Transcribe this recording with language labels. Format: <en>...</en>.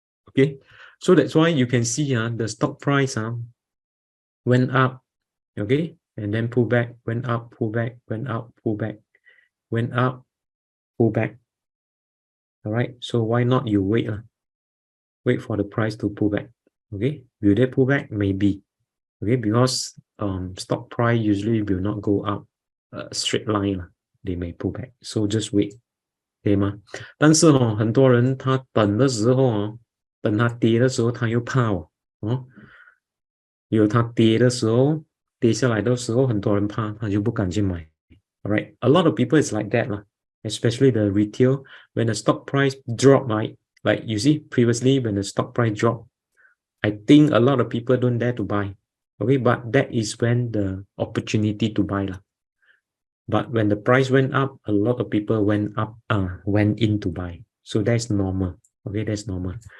<en>Okay, so that's why you can see the stock price went up, okay, and then pull back, went up, pull back, went up, pull back, went up, pull back. All right, so why not you wait wait for the price to pull back. Okay, will they pull back? Maybe. Okay, because stock price usually will not go up a straight line. They may pull back, so just wait.</en> <zh>对吗？但是很多人他等的时候等它跌的时候，他又怕有它跌的时候，跌下来的时候，很多人怕，他就不敢去买。</zh> <en>Alright, a lot of people is like that especially the retail. When the stock price drop, right? Like you see previously when the stock price drop, I think a lot of people don't dare to buy. Okay, but that is when the opportunity to buy But when the price went up, a lot of people went in to buy. So that's normal. Okay, that's normal.</en>